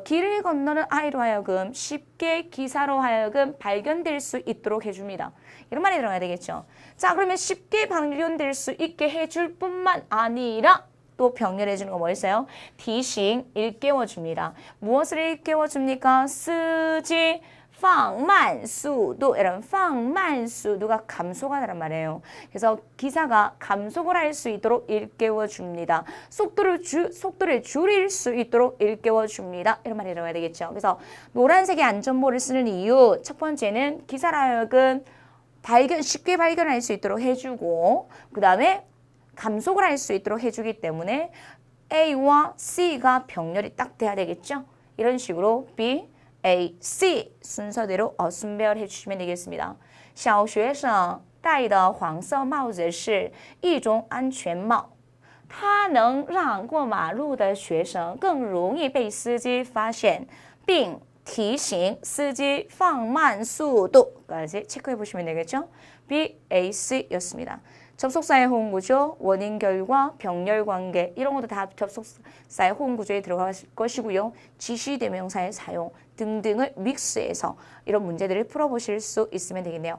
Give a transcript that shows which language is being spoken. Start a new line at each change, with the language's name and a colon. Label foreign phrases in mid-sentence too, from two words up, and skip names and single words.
Korean: 길을 건너는 아이로 하여금 쉽게 기사로 하여금 발견될 수 있도록 해줍니다. 이런 말이 들어가야 되겠죠. 자, 그러면 쉽게 발견될 수 있게 해줄 뿐만 아니라 또 병렬해 주는 거 뭐였어요? 提醒 일깨워 줍니다. 무엇을 일깨워 줍니까? 쓰지
Chinese: 放慢速度
Korean: 이런
Chinese: 放慢速度
Korean: 가 감소가 되란 말이에요. 그래서 기사가 감속을 할 수 있도록 일깨워 줍니다. 속도를 줄일 수 있도록 일깨워 줍니다. 이런 말이 들어가야 되겠죠. 그래서 노란색의 안전모를 쓰는 이유 첫 번째는 기사로 하여금 쉽게 발견할 수 있도록 해주고 그 다음에 감속을 할 수 있도록 해주기 때문에 A와 C가 병렬이 딱 돼야 되겠죠. 이런 식으로 B A, C 순서대로 순배열해 주시면 되겠습니다.
Chinese: 小学生戴的黄色帽子是一种安全帽它能让过马路的学生更容易被司机发现并提醒司机放慢速度
Korean: 까지 체크해 보시면 되겠죠. B, A, C였습니다. 접속사의 호응구조, 원인 결과, 병렬 관계 이런 것도 다 접속사의 호응구조에 들어갈 것이고요. 지시대명사의 사용 등등을 믹스해서 이런 문제들을 풀어보실 수 있으면 되겠네요.